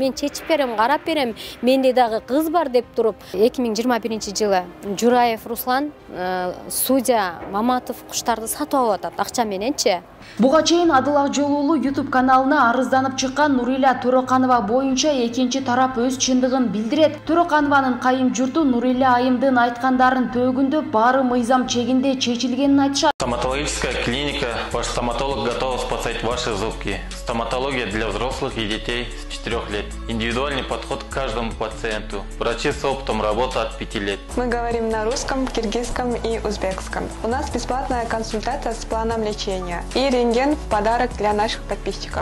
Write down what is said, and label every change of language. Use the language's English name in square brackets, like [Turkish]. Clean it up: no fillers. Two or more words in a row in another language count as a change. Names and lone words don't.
[Kyrgyz] Мен чечип берем, карап берем. Менде дагы кыз бар деп туруп, 2021-жылы Жураев Руслан судья Маматов куштарды сатып алып атат акча мененчи. Буга чейин Адыл Акжолуулу YouTube каналына арызданып чыккан Нурила Төрөканова боюнча экинчи тарап өз чындыгын билдирет. Төрөканованын кайын журту Нурила айымдын айткандарын төгүндө бары мыйзам чегинде чечилгенин айтышат. [Russian] Стоматологическая клиника. Ваш стоматолог готов спасать ваши зубки. Стоматология для взрослых и детей с 4 лет. Индивидуальный подход к каждому пациенту. Врачи с опытом работы от 5 лет. Мы говорим на русском, киргизском и узбекском. У нас бесплатная консультация с планом лечения и рентген в подарок для наших подписчиков.